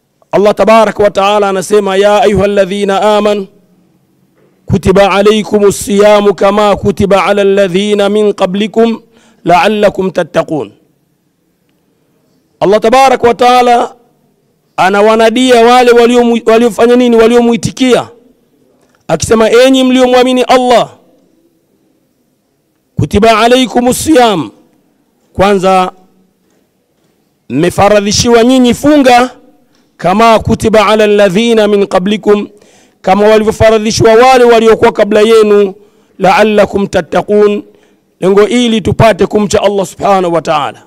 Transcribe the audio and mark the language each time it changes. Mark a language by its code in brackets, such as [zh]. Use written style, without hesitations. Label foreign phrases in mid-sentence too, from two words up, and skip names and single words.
[ar] الله تبارك وتعالى anasema يا أيها الذين آمنوا كتب عليكم الصيام كما كتب على الذين من قبلكم لعلكم تتقون. الله تبارك وتعالى [sw] anawanadia wale waliofanya nini, waliomuitikia, akisema enyi mliomwamini Allah, [ar] كتب عليكم الصيام, [sw] kwanza mmefaradhishiwa nyinyi funga, [ar] كما كتب على الذين من قبلكم, [sw] kama walivyofaradhishwa wale waliokuwa kabla yenu, [ar] لعلكم تتقون, [sw] lengo ili tupate kumcha Allah [ar] سبحانه وتعالى.